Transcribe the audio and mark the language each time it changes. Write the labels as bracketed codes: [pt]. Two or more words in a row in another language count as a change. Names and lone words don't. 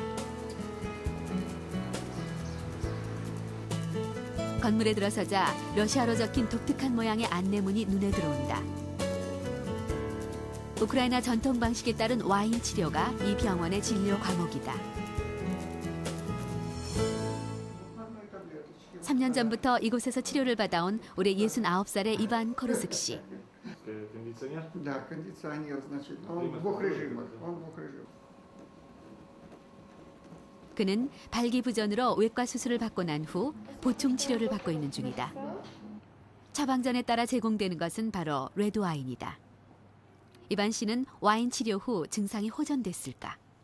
[ko] 건물에 들어서자 러시아로 적힌 독특한 모양의 안내문이 눈에 들어온다. 우크라이나 전통 방식에 따른 와인 치료가 이 병원의 진료 과목이다. 3년 전부터 이곳에서 치료를 받아온 올해 69살의 이반 코르스크 씨. [ru] Да, кондиционер, значит, он в двух режимах. [ko] 그는 발기부전으로 외과 수술을 받고 난 후 보충 치료를 받고 있는 중이다. 처방전에 따라 제공되는 것은 바로 레드와인이다. 이반 씨는 와인 치료 후 증상이 호전됐을까?